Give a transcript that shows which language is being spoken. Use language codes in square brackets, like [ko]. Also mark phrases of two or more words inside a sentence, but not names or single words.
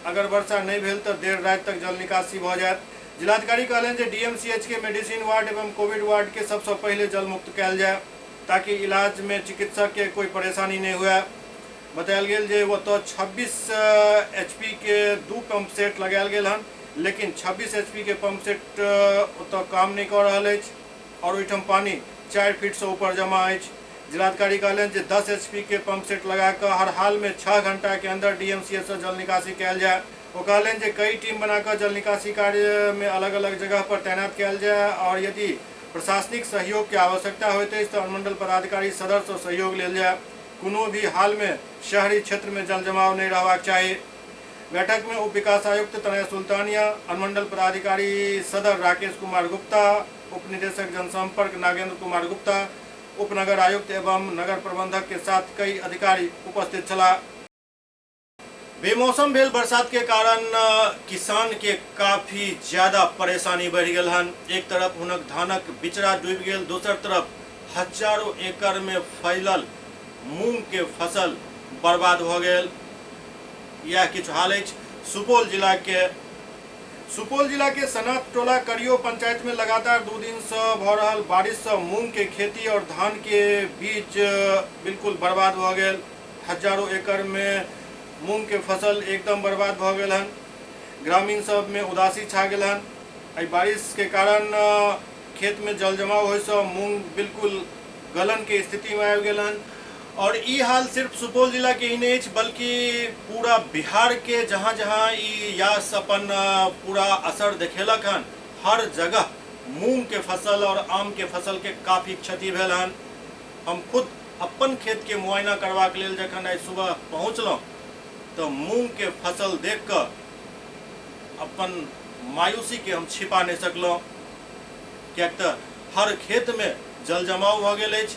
[mai] अगर वर्षा नहीं भेल तो देर रात तक जल निकासी भ जायत। जिलाधिकारी कहलनि जे DMCH के मेडिसिन वार्ड एवं कोविड वार्ड के सबसे पहले जल मुक्त कयल जाय ताकि इलाज में चिकित्सक के कोई परेशानी नहीं हुए। बतायल गेल जे ओतऽ 26 HP के 2 पंप सेट लगायल गेल हन, लेकिन 26 HP के पंप सेट ओतऽ काम नहीं कर रहल अछि। और ओहिठाम पानी 4 फीट से ऊपर जमा अछि। जिलाधिकारी कहलनि जे 10 HP के पंप सेट लगा कर हर हाल में 6 घंटा के अंदर DMCH से जल निकासी कयल जाए। वो कहलनि जे कई टीम बनाकर जल निकासी कार्य में अलग अलग जगह पर तैनात कयल जाए और यदि प्रशासनिक सहयोग की आवश्यकता होइत अछि तो अनुमंडल पदाधिकारी सदर से सहयोग लेल जाए। कोनो भी हाल में शहरी क्षेत्र में जल जमाव नहीं रहबाक चाही। बैठक में उप विकास आयुक्त तनय सुल्तानिया, अनुमंडल पदाधिकारी सदर राकेश कुमार गुप्ता, उप निदेशक जनसंपर्क नागेंद्र कुमार गुप्ता, उप नगर आयुक्त एवं नगर प्रबंधक के साथ कई अधिकारी उपस्थित छला। बेमौसम भेल बरसात के कारण किसान के काफी ज्यादा परेशानी बढ़ गल हन। एक तरफ हुनक धानक बिचड़ा डूबि गेल, दोसर तरफ हजारों एकड़ में फैलल मूंग के फसल बर्बाद भ गेल। यह किछु हाल अछि सुपौल जिला के सनात टोला करियो पंचायत में लगातार 2 दिन से भ रहल बारिश से मूंग के खेती और धान के बीज बिल्कुल बर्बाद भ गेल। हजारों एकड़ में मूंग के फसल एकदम बर्बाद भ गेल हन। ग्रामीण सब में उदासी छा गेल हन। एहि बारिश के कारण खेत में जल जमाव होय से मूंग बिल्कुल गलन के स्थिति में आबि गेल हन। और ई हाल सिर्फ सुपौल जिला के ही नहीं अछि बल्कि पूरा बिहार के जहाँ जहाँ ई यास अपन पूरा असर देखेलक हन, हर जगह मूंग के फसल और आम के फसल के काफी क्षति भेल हन। हम खुद अपन खेत के मुआयना करबाक लेल जखन आइ सुबह पहुँचलहुँ तो मूंग के फसल देख कर अपन मायूसी के हम छिपा नहीं सकलहुँ, कियाक तऽ हर खेत में जल जमाव भ गेल अछि।